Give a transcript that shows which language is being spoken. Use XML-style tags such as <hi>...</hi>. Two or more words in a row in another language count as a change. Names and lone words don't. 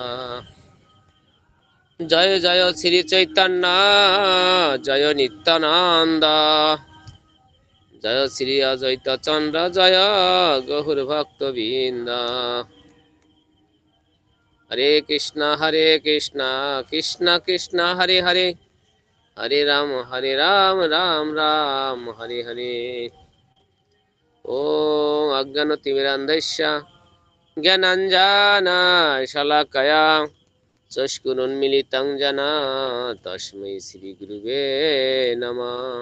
<bn>জয় জয় শ্রী চৈতন্য জয় নিত্যানন্দ। জয় শ্রী অদ্বৈত চন্দ্র জয় গৌর ভক্তবৃন্দ।</bn> <sa>হরে কৃষ্ণ কৃষ্ণ কৃষ্ণ হরে হরে হরে রাম রাম রাম হরে হরে। ওম অজ্ঞানতিমিরান্ধস্য জ্ঞানাঞ্জনশলাকয়া চক্ষুरुन्मीलितं येन तस्मै श्रीगुरुवे नमः।</sa>